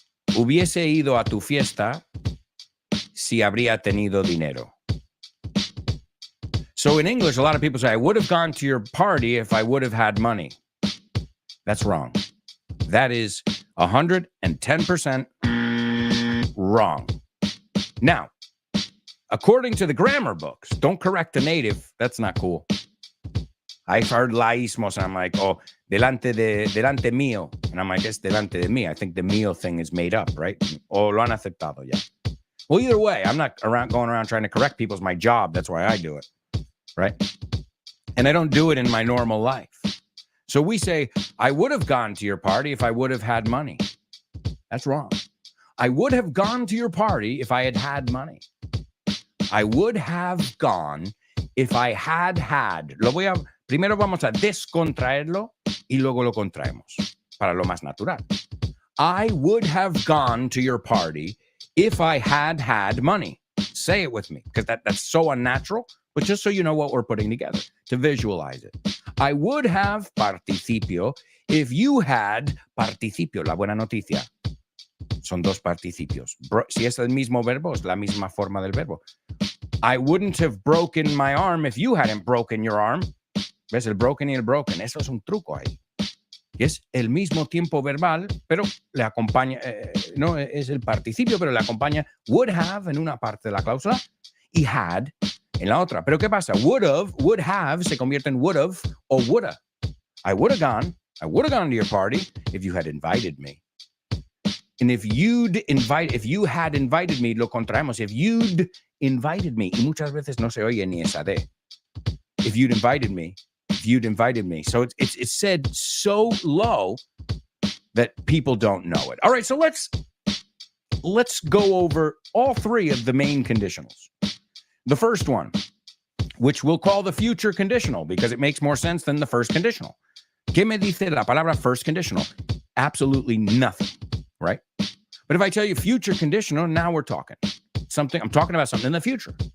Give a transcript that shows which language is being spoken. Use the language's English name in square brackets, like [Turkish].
[Spanish] Hubiese ido a tu fiesta si habría tenido dinero. [English] So in English, a lot of people say, I would have gone to your party if I would have had money. That's wrong. That is 110% wrong. Now, according to the grammar books, don't correct a native. That's not cool. I've heard laísmos, and I'm like, oh, [Spanish] delante mío. [English] And I'm like, it's [Spanish] delante de mí. [English] I think the mío thing is made up, right? [Spanish] O lo han aceptado ya. [English] Well, either way, I'm not going around trying to correct people. It's my job. That's why I do it, right? And I don't do it in my normal life. So we say, I would have gone to your party if I would have had money. That's wrong. I would have gone to your party if I had had money. I would have gone if I had. [Spanish] Primero vamos a descontraerlo y luego lo contraemos para lo más natural. [English] I would have gone to your party if I had had money. Say it with me, because that's so unnatural, but just so you know what we're putting together, to visualize it. I would have participio if you had participio, [Spanish] la buena noticia. Son dos participios. Si es el mismo verbo, es la misma forma del verbo. [English] I wouldn't have broken my arm if you hadn't broken your arm. [Spanish] ¿Ves? El broken y el broken. Eso es un truco ahí. Y es el mismo tiempo verbal, pero le acompaña, no es el participio, pero le acompaña would have en una parte de la cláusula y had en la otra. Pero ¿qué pasa? [English] Would have [Spanish] se convierte en [English] would have o woulda. I would have gone to your party if you had invited me. And if you had invited me, [Spanish] lo contraemos. [English] If you'd invited me, [Spanish] y muchas veces no se oye ni esa D. [English] If you'd invited me. So it's said so low that people don't know it. All right, so let's go over all three of the main conditionals. The first one, which we'll call the future conditional because it makes more sense than the first conditional. [Spanish] ¿Qué me dice la palabra first conditional? [English] Absolutely nothing, right? But if I tell you future conditional, now we're talking. I'm talking about something in the future.